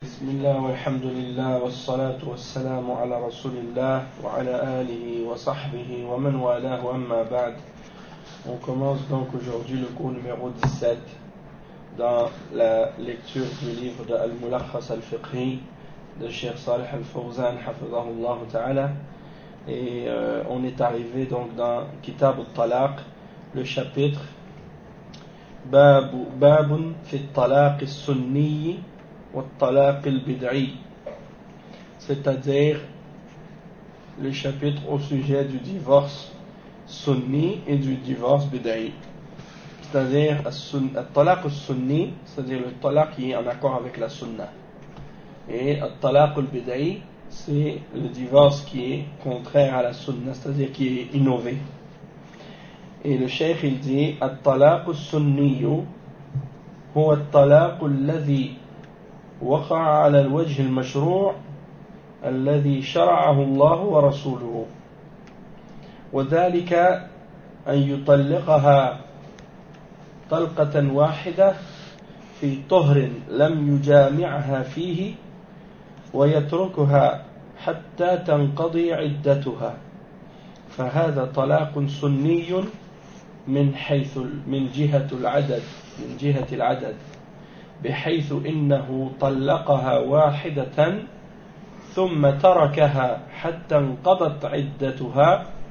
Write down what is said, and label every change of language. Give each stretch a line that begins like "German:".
Arabic: بسم الله والحمد لله والصلاة والسلام على رسول الله وعلى آله وصحبه ومن والاه أما بعد.
French: On commence donc aujourd'hui le cours numéro 17 dans la lecture du livre de Al-Mulakhas Al-Fiqhi de Cheikh Saleh Al-Fawzan hafizahullah ta'ala. Et on est arrivé donc dans Kitab Al-Talaq, le chapitre Babun fi Al-Talaq Al-Sunni
Arabic: والطلاق البدعي,
French: c'est-à-dire le chapitre au sujet du divorce sunni et du divorce bid'i, c'est-à-dire al-talaq al-sunni, c'est-à-dire le talaq qui est en accord avec la sunna, et al-talaq al-bid'i, c'est le divorce qui est contraire à la sunna, c'est-à-dire qui est innové. Et le cheikh il dit
Arabic: al-talaq al-sunni huwa al-talaq al-ladhi وقع على الوجه المشروع الذي شرعه الله ورسوله وذلك أن يطلقها طلقة واحدة في طهر لم يجامعها فيه ويتركها حتى تنقضي عدتها فهذا طلاق سني من حيث من جهة العدد من جهة العدد بحيث إنه طلقها واحدة ثم تركها حتى انقضت عدتها